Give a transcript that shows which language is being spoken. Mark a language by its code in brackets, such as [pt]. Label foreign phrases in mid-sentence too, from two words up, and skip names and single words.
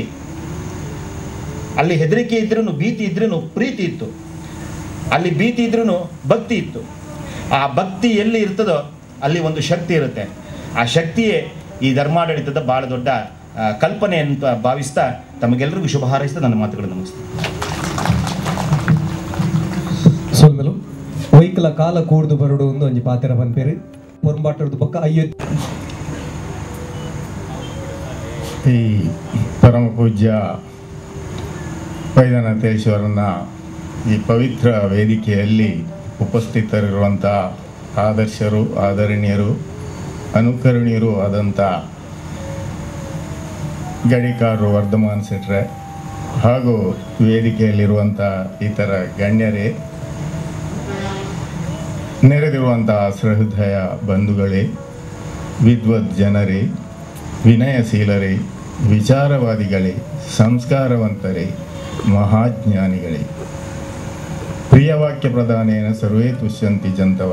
[kn] ಅಲ್ಲಿ ಹೆದರಿಕೆ ಇದ್ರೂ, ಭೀತಿ ಇದ್ರೂ ಪ್ರೀತಿ ಇತ್ತು. ಅಲ್ಲಿ ಭೀತಿ ಇದ್ರೂ ಭಕ್ತಿ ಇತ್ತು. ಆ ಭಕ್ತಿ ಎಲ್ಲಿ ಇರ್ತದೋ ಅಲ್ಲಿ ಒಂದು ಶಕ್ತಿ ಇರುತ್ತೆ. ಆ ಶಕ್ತಿಯೇ ಈ ಧರ್ಮಾಡಳಿತದ ಭಾಳ ದೊಡ್ಡ ಕಲ್ಪನೆ ಅಂತ ಭಾವಿಸ್ತಾ ತಮಗೆಲ್ಲರಿಗೂ ಶುಭ ಹಾರೈಸ್ತಾ ನನ್ನ ಮಾತುಗಳನ್ನು ಮುಗಿಸ್ತೀನಿ. [tcy] ಸೊಲ್ಮೆಲು ವೈಕಲ ಕಾಲ ಕೂಡ್ದು ಬರಡು ಒಂದು ಒಂಜಿ ಪಾತ್ರ ಬಂದ್ಪೇರಿ ಪೊರ್ಂಬಾಟದ ಪಕ್ಕ [kn] ಈ ಪರಮ ಪೂಜ್ಯ ವೈದ್ಯನಾಥೇಶ್ವರನ ಈ ಪವಿತ್ರ ವೇದಿಕೆಯಲ್ಲಿ ಉಪಸ್ಥಿತರಿರುವಂಥ ಆದರ್ಶರು, ಆದರಣೀಯರು, ಅನುಕರಣೀಯರು ಆದಂಥ ಗಡಿಕಾರರು ವರ್ಧಮಾನ್ ಶೆಟ್ರೆ ಹಾಗೂ ವೇದಿಕೆಯಲ್ಲಿರುವಂಥ ಇತರ ಗಣ್ಯರೇ, ನೆರೆದಿರುವಂಥ ಸಹೃದಯ ಬಂಧುಗಳೇ, ವಿದ್ವತ್ ಜನರೇ, ವಿನಯಶೀಲರೇ, ವಿಚಾರವಾದಿಗಳೇ, ಸಂಸ್ಕಾರವಂತರೇ, ಮಹಾಜ್ಞಾನಿಗಳೇ, [sa] ಪ್ರಿಯವಾಕ್ಯ ಪ್ರಧಾನೇನ ಸರ್ವೇ ತುಷ್ಯಂತಿ ಜಂತವ.